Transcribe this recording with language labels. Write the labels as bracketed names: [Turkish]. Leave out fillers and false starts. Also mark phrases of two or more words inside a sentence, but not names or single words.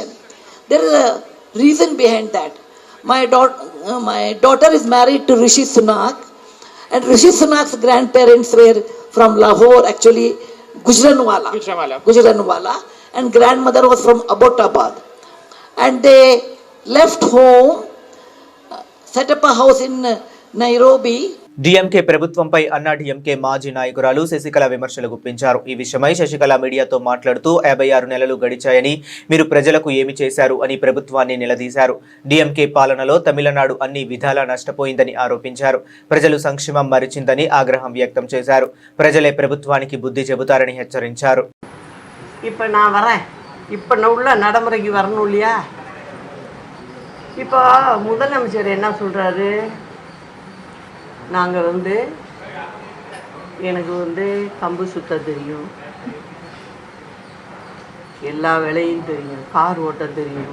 [English] There is a reason behind that. My daughter is married to Rishi Sunak, and Rishi Sunak's grandparents were from Lahore, actually Gujranwala, and grandmother was from Abbottabad. And they left home, set up a house in Nairobi. [Telugu] డిఎంకే ప్రభుత్వంపై అన్నా డిఎంకే మాజీ నాయకురాలు శశికళ విమర్శలు గుప్పించారు. ఈ విషయమై శశికళ మీడియాతో మాట్లాడుతూ 56 నెలలు గడిచాయని, మీరు ప్రజలకు ఏమి చేశారు అని ప్రభుత్వాన్ని నిలదీశారు. డిఎంకే పాలనలో తమిళనాడు అన్ని విధాలా నష్టపోయిందని ఆరోపించారు. ప్రజలు సంక్షేమం మరిచిందని ఆగ్రహం వ్యక్తం చేశారు. ప్రజలే ప్రభుత్వానికి బుద్ధి చెబుతారని హెచ్చరించారు. [Tamil] இப்போ நான் வரேன், இப்போ உள்ள நடைமுறைக்கு வரணும் இல்லையா? இப்போ முதலமைச்சர் என்ன சொல்கிறாரு, நாங்கள் எனக்கு கம்பு சுத்த தெரியும், எல்லா வேலையும் தெரியும், கார் ஓட்ட தெரியும்.